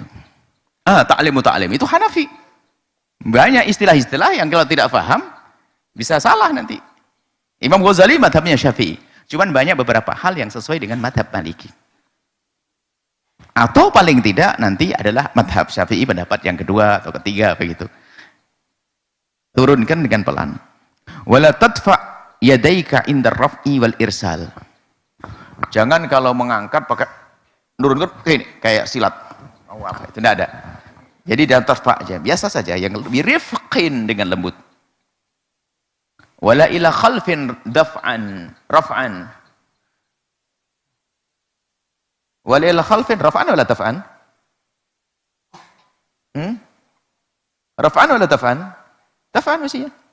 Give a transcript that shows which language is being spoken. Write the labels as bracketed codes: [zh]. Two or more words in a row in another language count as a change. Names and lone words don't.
[ar] تعليمُ تعليم, [id] itu Hanafi. Banyak istilah-istilah yang kalau tidak paham, bisa salah nanti. Imam Ghazali madhabnya Syafi'i. Cuman banyak beberapa hal yang sesuai dengan madhab Maliki. Atau paling tidak nanti adalah madhab Syafi'i pendapat yang kedua atau ketiga begitu. Turunkan dengan pelan. [ar] ولا تدفع يديك عند الرفع والإرسال. [id] Jangan kalau mengangkat pakai nurunkan kayak silat. Oh, apa itu? Tidak ada. Jadi dalam tadfa' aja, biasa saja, yang lebih rifqin dengan lembut. [ar] ولا إلى خلفٍ رفعًا. ولا إلى خلفٍ رفعًا ولا دفعًا? رفعًا ولا دفعًا? [id] Taf'an mestinya.